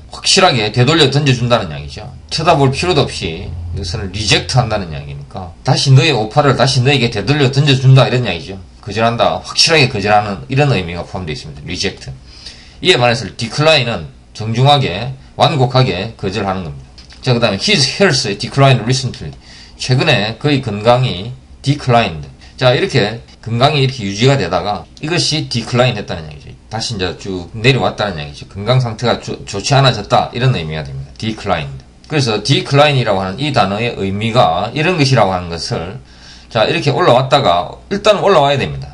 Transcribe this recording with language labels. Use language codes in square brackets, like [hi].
[ko] 확실하게 되돌려 던져준다는 이야기죠. 쳐다볼 필요도 없이 이것을 reject 한다는 이야기니까 다시 너의 오퍼를 다시 너에게 되돌려 던져준다. 이런 이야기죠. 거절한다. 확실하게 거절하는 이런 의미가 포함되어 있습니다. reject. 이에 반해서 decline은 정중하게 완곡하게 거절하는 겁니다. 자, 그 다음에 [en] his health declined recently. [ko] 최근에 그의 건강이 declined. 자, 이렇게 건강이 이렇게 유지가 되다가 이것이 decline 했다는 얘기죠. 다시 이제 쭉 내려왔다는 얘기죠. 건강 상태가 좋지 않아졌다. 이런 의미가 됩니다. declined. 그래서 decline이라고 하는 이 단어의 의미가 이런 것이라고 하는 것을 자, 이렇게 올라왔다가 일단 올라와야 됩니다.